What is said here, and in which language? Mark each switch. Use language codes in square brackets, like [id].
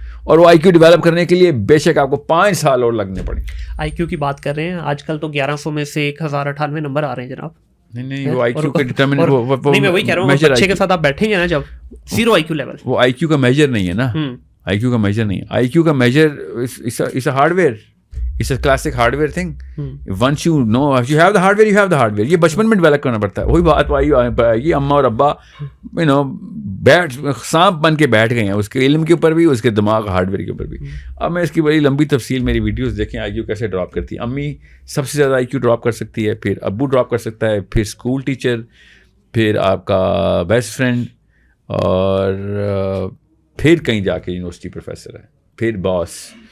[hi] और वो IQ develop करने के लिए बेशक आपको 5 साल और लगने पड़े. IQ की बात कर रहे हैं, आजकल तो 1100 में से 1098 नंबर आ रहे हैं जनाब. नहीं वो IQ का डिटरमिनेंट नहीं, मैं वही कह रहा हूँ, बच्चे के साथ आप बैठेंगे ना जब, 0 IQ लेवल, वो IQ का मेजर नहीं है ना. IQ का मेजर नहीं है. [en] IQ का measure is a hardware. It's a classic hardware thing. Once you know, if you have the hardware, you have the hardware. [hi] ये बचपन में डेवलप करना पड़ता है. वही बात पाएगी अम्मा और अब्बा you know सांप बन के बैठ गए हैं उसके इल्म के ऊपर भी, उसके दिमाग हार्डवेयर के ऊपर भी. अब मैं इसकी बड़ी लंबी तफसील, मेरी वीडियोस देखें IQ कैसे ड्रॉप करती है. अम्मी सबसे ज़्यादा IQ ड्रॉप कर सकती है, फिर अब्बू ड्रॉप कर सकता है, फिर स्कूल टीचर, फिर आपका बेस्ट फ्रेंड, और फिर कहीं जाके यूनिवर्सिटी प्रोफेसर है, फिर बॉस.